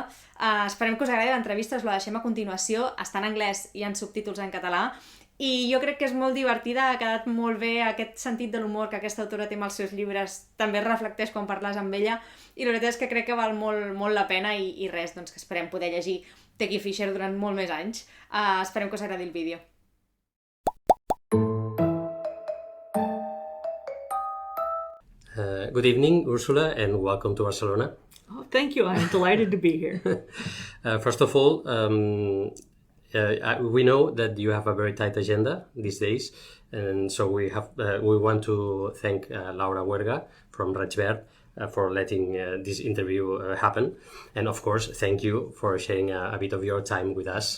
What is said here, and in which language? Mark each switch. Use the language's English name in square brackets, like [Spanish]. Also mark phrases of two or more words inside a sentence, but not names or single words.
[Catalan] Esperem que us agradi l'entrevista, us la deixem a continuació, està en anglès i en subtítols en català, i jo crec que és molt divertida, ha quedat molt bé aquest sentit de l'humor que aquesta autora té amb els seus llibres, també reflecteix quan parles amb ella, i la veritat és que crec que val molt la pena i res, doncs que esperem poder llegir T.Kingfisher durant molt més anys. Esperem que us agradi el vídeo. [English] Good evening, Ursula, and welcome to Barcelona. Oh, thank you. I'm delighted to be here. First of all, we know that you have a very tight agenda these days, and so we want to thank Laura Huerga from Raig Verd for letting this interview happen, and of course, thank you for sharing a bit of your time with us.